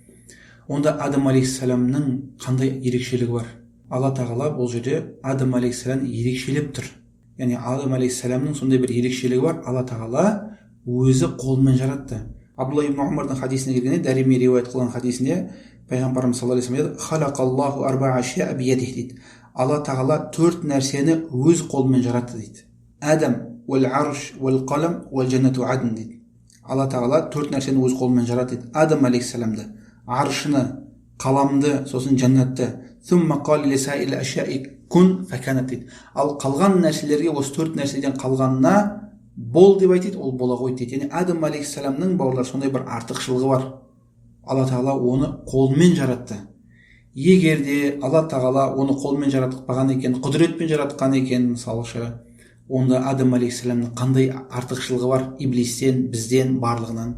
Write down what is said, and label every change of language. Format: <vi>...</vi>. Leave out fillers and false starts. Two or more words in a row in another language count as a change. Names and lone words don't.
<kk>Онда Адам алейхиссаламның қандай ерекшелігі бар? Алла тағала бұл жерде Адам алейхиссалам ерекшелеп тұр. Яғни Адам алейхиссаламның сондай бір ерекшелігі бар. Алла тағала өзі қолымен жаратты. Абдулла ибн Умардың хадисіне келгенде, Дарими риуаят қылған хадисінде пайғамбарымыз</kk> <ar>صلى الله عليه وسلم خلق الله أربعة أشياء بيده</ar> <kk>дейді. Алла тағала 4 нәрсені өз қолымен жаратты дейді.</kk> <ar>آدم والعرش والقلم وجنة عدن дейді.</ar> <kk>Алла тағала 4 нәрсені өз қолымен жаратты дейді. Адам алейхиссаламды, аршыны, қаламды, сосын жаннатты.</kk> <ar>ثم قال لسائر الأشياء كن فكانت дейді.</ar> <kk>Ал қалған нәрселерге, осы 4 нәрседен қалғанына бол деп айтады, ол бола ғой дейді. Яғни Адам алейхиссаламның бауырлар сондай бір артықшылығы бар. Алла тағала оны қолмен жаратты. Егер де Алла тағала оны қолмен жаратпаған екен, құдіретпен жаратқан екен, мысалшы, онда Адам алейхиссаламның қандай артықшылығы бар иблистен, бізден, барлығынан?</kk>